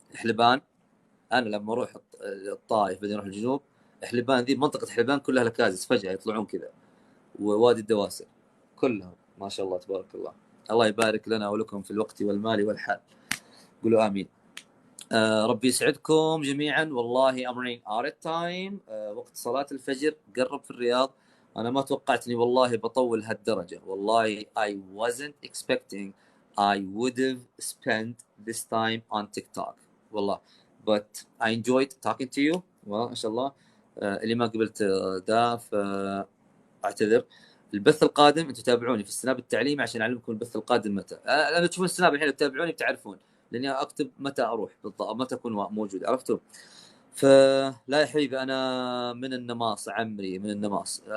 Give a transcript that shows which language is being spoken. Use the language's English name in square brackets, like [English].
[Arabic] حلبان، انا لما اروح الطائف بعدين اروح الجنوب، حلبان ذي منطقة حلبان كلها لكازس فجأة يطلعون كذا، ووادي الدواسر كلهم ما شاء الله تبارك الله. الله يبارك لنا ولكم في الوقت والمال والحال، قولوا آمين. ربي يسعدكم جميعا. [English] والله I'm running out of time. [Arabic] وقت صلاة الفجر قرب في الرياض. أنا ما توقعتني والله بطول هالدرجة، والله [English] I wasn't expecting I would have spent this time on TikTok والله. But I enjoyed talking to you. [Arabic] ما شاء الله. اللي ما قبلت ده فاعتذر. البث القادم انتم تابعوني في السناب التعليمي عشان اعلمكم البث القادم متى. لما تشوفون السناب الحين تتابعوني بتعرفون، لاني اكتب متى اروح بالضبط، متى اكون موجود، عرفتوا؟ فلا يا حبيبي انا من النماص، عمري من النماص.